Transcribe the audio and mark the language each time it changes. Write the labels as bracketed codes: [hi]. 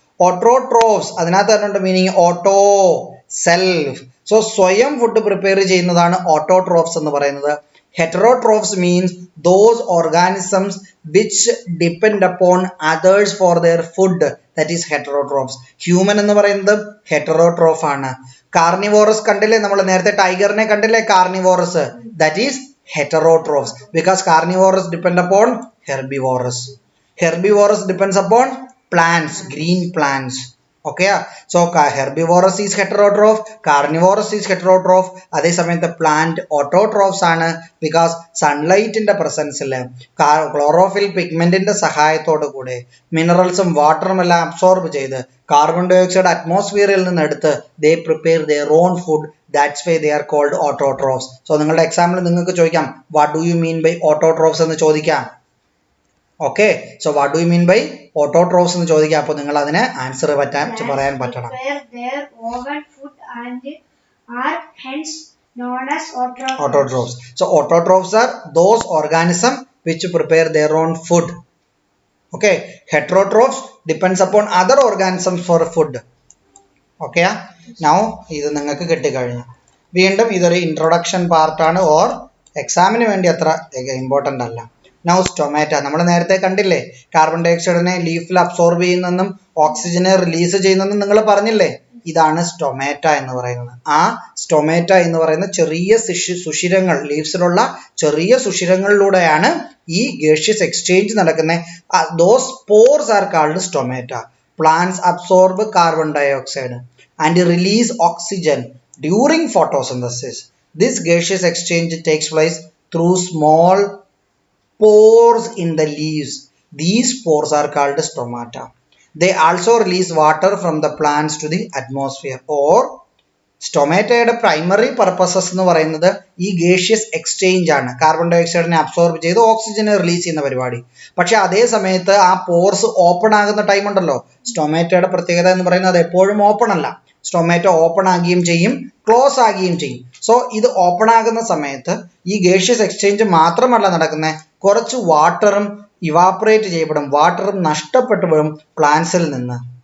[ml] Autotrophs അതിനകത്ത് [en] meaning auto, self. [ml] So സ്വയം food prepare ചെയ്യുന്നതാണ് ഓട്ടോട്രോഫ്സ് എന്ന് പറയുന്നത്. [en] Heterotrophs means those organisms which depend upon others for their food. That is heterotrophs. [ml] Human എന്ന് പറയുന്നത് heterotroph ആണ്. [en] Carnivorous [ml] കണ്ടില്ലേ, നമ്മൾ നേരത്തെ ടൈഗറിനെ കണ്ടില്ലേ, [en] carnivorous, that is heterotrophs, because carnivorous depend upon herbivorous. Herbivorous depends upon plants, green plants. Okay, so herbivorous is heterotroph, carnivorous is heterotroph. [ml] അതേ സമയത്ത് plant autotrophs ആണ്, because sunlight ന്റെ പ്രസൻസിൽ ക്ലോറോഫിൽ പിഗ്മെന്റിന്റെ സഹായത്തോടു കൂടെ മിനറൽസും വാട്ടറും എല്ലാം അബ്സോർബ് ചെയ്ത് കാർബൺ ഡൈ ഓക്സൈഡ് അറ്റ്മോസ്ഫിയറിൽ നിന്ന് എടുത്ത് [en] they prepare their own food. That's why they are called autotrophs. So [ml] നിങ്ങളുടെ എക്സാമിൽ നിങ്ങൾക്ക് ചോദിക്കാം [en] what do you mean by autotrophs [ml] എന്ന് ചോദിക്കാം. [en] Okay, so what do you mean by autotrophs [ml] എന്ന് ചോദിക്കാം. അപ്പോൾ നിങ്ങൾ അതിന് ആൻസർ പറയാൻ പറ്റണം. [en] Prepare their own food and are hence known as autotrophs. Autotrophs. So autotrophs are those organisms which prepare their own food. Okay, heterotrophs depends upon other organisms for food. [ml] Okay, now ഇത് നിങ്ങൾക്ക് കിട്ടിക്കഴിഞ്ഞു. വീണ്ടും ഇതൊരു introduction പാർട്ടാണ്, or എക്സാമിന് വേണ്ടി അത്ര important അല്ല. Now stomata നമ്മൾ നേരത്തെ കണ്ടില്ലേ, കാർബൺ ഡൈ ഓക്സൈഡിനെ ലീഫിൽ അബ്സോർബ് ചെയ്യുന്നെന്നും ഓക്സിജനെ റിലീസ് ചെയ്യുന്നെന്നും നിങ്ങൾ പറഞ്ഞില്ലേ, ഇതാണ് സ്റ്റൊമാറ്റ എന്ന് പറയുന്നത്. ആ സ്റ്റൊമാറ്റ എന്ന് പറയുന്ന ചെറിയ സുഷിരങ്ങൾ, ലീവ്സിലുള്ള ചെറിയ സുഷിരങ്ങളിലൂടെയാണ് ഈ ഗേഷ്യസ് എക്സ്ചേഞ്ച് നടക്കുന്നത്. [en] Those pores are called stomata. Plants absorb carbon dioxide and release oxygen during photosynthesis. This gaseous exchange takes place through small pores in the leaves. These pores are called stomata. They also release water from the plants to the atmosphere. [ml] Or സ്റ്റൊമാറ്റയുടെ primary purposes എന്ന് പറയുന്നത് ഈ gaseous exchange ആണ്. Carbon dye ഓക്സൈഡിനെ absorb ചെയ്ത് ഓക്സിജനെ release ചെയ്യുന്ന പരിപാടി. പക്ഷെ അതേ സമയത്ത് ആ പോർസ് ഓപ്പൺ ആകുന്ന ടൈം ഉണ്ടല്ലോ, സ്റ്റൊമാറ്റയുടെ പ്രത്യേകത എന്ന് പറയുന്നത് അത് എപ്പോഴും ഓപ്പൺ അല്ല. സ്റ്റൊമാറ്റോ ഓപ്പൺ ആകുകയും ചെയ്യും, ക്ലോസ് ആകുകയും ചെയ്യും. സോ ഇത് ഓപ്പൺ ആകുന്ന സമയത്ത് ഈ ഗേഷ്യസ് എക്സ്ചേഞ്ച് മാത്രമല്ല നടക്കുന്നത്, കുറച്ച് വാട്ടറും ഇവാപ്പറേറ്റ് ചെയ്യപ്പെടും, വാട്ടറും നഷ്ടപ്പെട്ടുപോഴും പ്ലാന്റ്സിൽ നിന്ന്.